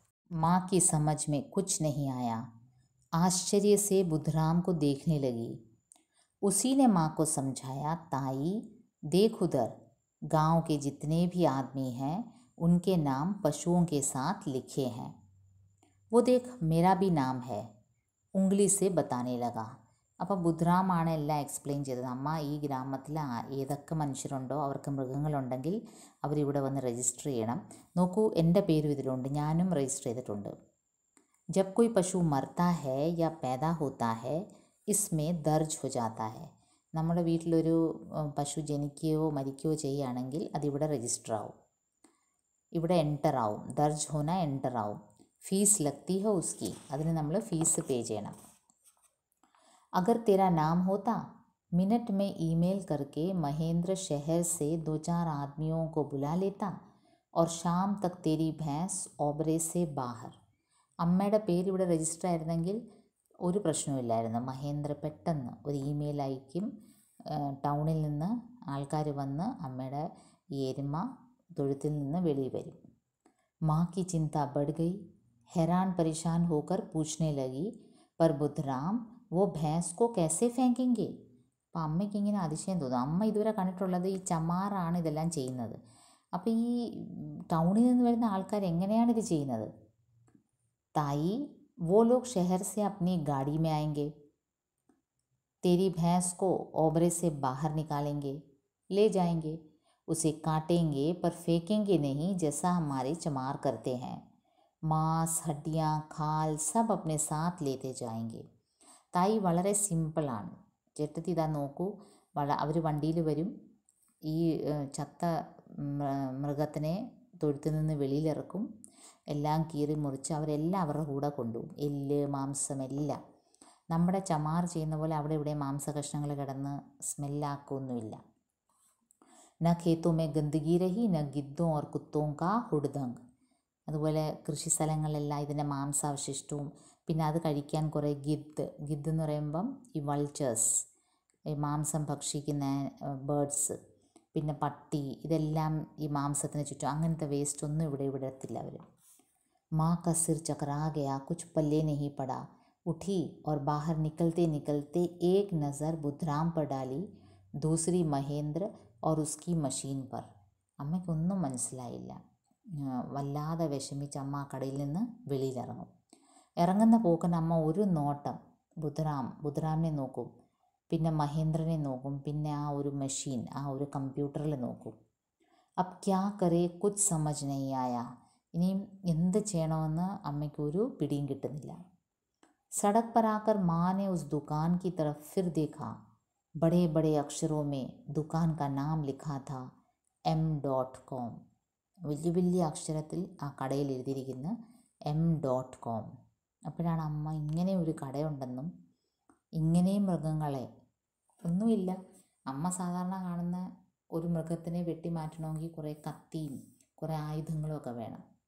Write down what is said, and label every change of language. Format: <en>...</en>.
<hi>माँ की समझ में कुछ नहीं आया। आश्चर्य से बुधराम को देखने लगी। उसी ने माँ को समझाया, ताई देख उधर, गांव के जितने भी आदमी हैं उनके नाम पशुओं के साथ लिखे हैं। वो देख मेरा भी नाम है, उंगली से बताने लगा.</hi> <ml>അപ്പോൾ ബുധറാമാണ് എല്ലാം എക്സ്പ്ലെയിൻ ചെയ്തത്. അമ്മ ഈ ഗ്രാമത്തിൽ ഏതൊക്കെ മനുഷ്യരുണ്ടോ അവർക്ക് മൃഗങ്ങളുണ്ടെങ്കിൽ അവരിവിടെ വന്ന് രജിസ്റ്റർ ചെയ്യണം. നോക്കൂ, എൻ്റെ പേരും ഇതിലുണ്ട്, ഞാനും രജിസ്റ്റർ ചെയ്തിട്ടുണ്ട്.</ml> <hi>जब कोई पशु मरता है या पैदा होता है इसमें दर्ज हो जाता है.</hi> <ml>നമ്മുടെ വീട്ടിലൊരു പശു ജനിക്കുകയോ മരിക്കുകയോ ചെയ്യുകയാണെങ്കിൽ അതിവിടെ രജിസ്റ്റർ ആവും, ഇവിടെ എൻ്റർ ആവും.</ml> <hi>ദർജ് ഹോന</hi> <ml>എൻ്റർ ആവും.</ml> <hi>ഫീസ് ലഗ്തി ഹോ ഉസ്കി,</hi> <ml>അതിന് നമ്മൾ ഫീസ് പേ ചെയ്യണം.</ml> <hi>अगर तेरा नाम होता, मिनट में ईमेल करके महेंद्र शहर से 2-4 आदमियों को बुला लेता और शाम तक तेरी भैंस ओबरे से बाहर.</hi> <ml>അമ്മയുടെ പേര് ഇവിടെ രജിസ്റ്റർ ആയിരുന്നെങ്കിൽ ഒരു പ്രശ്നവുമില്ലായിരുന്നു. മഹേന്ദ്ര പെട്ടെന്ന് ഒരു ഇമെയിൽ അയക്കും, ടൗണിൽ നിന്ന് ആൾക്കാർ വന്ന് അമ്മയുടെ ഈ എരുമ തൊഴുത്തിൽ നിന്ന് വെളിയിൽ വരും.</ml> <hi>माँ की चिंता बढ़ गई. हैरान परेशान होकर पूछने लगी, पर बुधराम वो भैंस को कैसे फेंकेंगे?</hi> <ml>അപ്പം അമ്മയ്ക്ക് ഇങ്ങനെ അതിശയം തോന്നും. അമ്മ ഇതുവരെ കണ്ടിട്ടുള്ളത് ഈ ചമാറാണ് ഇതെല്ലാം ചെയ്യുന്നത്. അപ്പോൾ ഈ ടൗണിൽ നിന്ന് വരുന്ന ആൾക്കാർ എങ്ങനെയാണ് ഇത് ചെയ്യുന്നത്?</ml> <hi>ताई वो लोग शहर से अपनी गाड़ी में आएंगे, तेरी भैंस को ओबरे से बाहर निकालेंगे, ले जाएंगे, उसे काटेंगे पर फेंकेंगे नहीं जैसा हमारे चमार करते हैं. मांस, हड्डियाँ, खाल सब अपने साथ लेते जाएंगे.</hi> <ml>തായി വളരെ സിമ്പിളാണ്. ചേട്ടത്തി ഇതാ നോക്കൂ, അവർ വണ്ടിയിൽ വരും, ഈ ചത്ത മൃഗത്തിനെ തൊഴുത്തിൽ നിന്ന് വെളിയിലിറക്കും, എല്ലാം കീറി മുറിച്ച് അവരെല്ലാം അവരുടെ കൂടെ കൊണ്ടുപോകും. എല്ല്, മാംസം എല്ലാം. നമ്മുടെ ചമാർ ചെയ്യുന്ന പോലെ അവിടെ ഇവിടെ മാംസകഷ്ണങ്ങൾ കിടന്ന് സ്മെല്ലാക്കൊന്നുമില്ല.</ml> <hi>ന ഖേത്തോ മേ ഗന്ദഗി രഹി ന ഗിദ്ദോ ഓർ കുത്തോ കാ ഹുഡ്ദങ്.</hi> <ml>അതുപോലെ കൃഷി സ്ഥലങ്ങളിലെല്ലാം ഇതിൻ്റെ മാംസാവശിഷ്ടവും, പിന്നെ അത് കഴിക്കാൻ കുറേ ഗിദ്ദ് എന്ന് പറയുമ്പം ഈ വൾച്ചേഴ്സ്, ഈ മാംസം ഭക്ഷിക്കുന്ന ബേർഡ്സ്, പിന്നെ പട്ടി, ഇതെല്ലാം ഈ മാംസത്തിന് ചുറ്റും. അങ്ങനത്തെ വേസ്റ്റ് ഒന്നും ഇവിടെ ഇടത്തില്ല അവർ.</ml> <hi>माँ का सिर चकरा गया, कुछ पल्ले नहीं पड़ा. उठी और बाहर निकलते निकलते एक नज़र बुधराम पर डाली, दूसरी महेंद्र और उसकी मशीन पर.</hi> <ml>അമ്മയ്ക്കൊന്നും മനസ്സിലായില്ല. വല്ലാതെ വിഷമിച്ച് അമ്മ ആ കടയിൽ നിന്ന് വെളിയിലിറങ്ങും. ഇറങ്ങുന്ന പോക്കിന് അമ്മ ഒരു നോട്ടം ബുധറാമിനെ നോക്കും, പിന്നെ മഹേന്ദ്രനെ നോക്കും, പിന്നെ ആ ഒരു മെഷീൻ, ആ ഒരു കമ്പ്യൂട്ടറിൽ നോക്കും.</ml> <hi>അബ് ക്യാ കരേ കുച്ച് സമജ് നഹീ ആയാ.</hi> <ml>ഇനിയും എന്ത് ചെയ്യണമെന്ന് അമ്മയ്ക്കൊരു പിടിയും കിട്ടുന്നില്ല.</ml> <hi>സടക് पर आकर माँ ने उस दुकान की तरफ फिर देखा. बड़े बड़े अक्षरों में दुकान का नाम लिखा था, m.com.</hi> <ml>വലിയ വലിയ അക്ഷരത്തിൽ ആ കടയിൽ എഴുതിയിരിക്കുന്ന m.com. അപ്പോഴാണ് അമ്മ ഇങ്ങനെ ഒരു കടയുണ്ടെന്നും ഇങ്ങനെയും മൃഗങ്ങളെ ഒന്നുമില്ല. അമ്മ സാധാരണ കാണുന്ന ഒരു മൃഗത്തിനെ വെട്ടി മാറ്റണമെങ്കിൽ കുറേ കത്തിയും കുറേ ആയുധങ്ങളും ഒക്കെ വേണം.</ml>